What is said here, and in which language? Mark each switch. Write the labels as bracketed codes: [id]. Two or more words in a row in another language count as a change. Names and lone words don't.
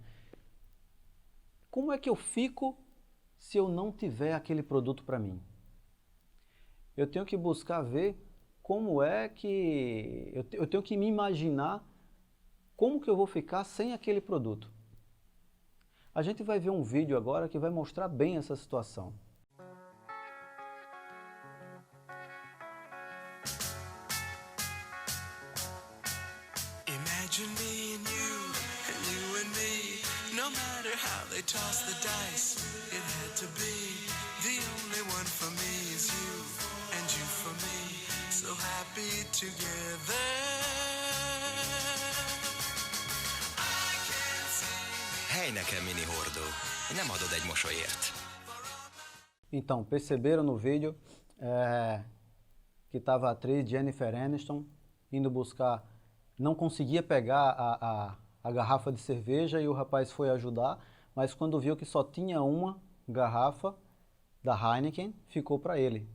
[pt] Como é que eu fico se eu não tiver aquele produto para mim? Eu tenho que buscar ver como é que... Eu tenho que me imaginar como que eu vou ficar sem aquele produto. A gente vai ver um vídeo agora que vai mostrar bem essa situação. [en] Imagine me and you and me. No matter how they toss the dice, it had to be. The only one for me is you, and you for me. So happy together. [hu] Heineken mini hordó. Nem adod egy mosolyért. [pt] Então, perceberam no vídeo que estava a atriz Jennifer Aniston indo buscar, não conseguia pegar a garrafa de cerveja e o rapaz foi ajudar, mas quando viu que só tinha uma garrafa da Heineken, ficou para ele.